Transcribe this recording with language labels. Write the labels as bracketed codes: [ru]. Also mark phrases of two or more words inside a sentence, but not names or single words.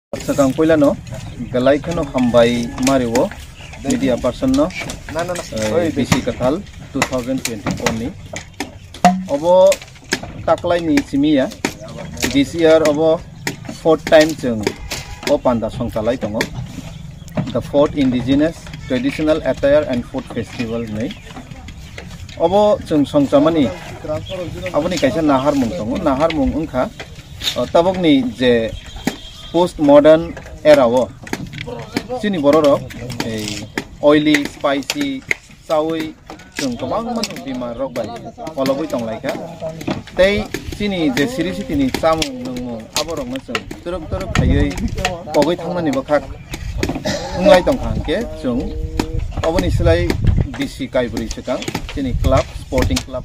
[trp] sakang poila no galai khano hambai mariwo [en] media person [trp] no BC Kathal 2024 ni obo taklai ni simiya [en] this year [trp] obo [en] 4th time [trp] jeng o panda songchalai tongo [en] the 4th indigenous traditional attire and food festival [trp] nei obo jeng songchamani aboni kaisa nahar mung tongo nahar mung ungkha tabokni je [en] post modern era [trp] o chini bororo ei [en] oily spicy [trp] sawi jeng kobang manu bimar rok bai oloboi tonglaika tei chini je siri sitini chamung nungmung aborok no jeng turuk turuk khayei pogoi thangnani bakhak ungai tongkhangke jeng oboni silai BC Kaiburi sekang chini club [en] sporting club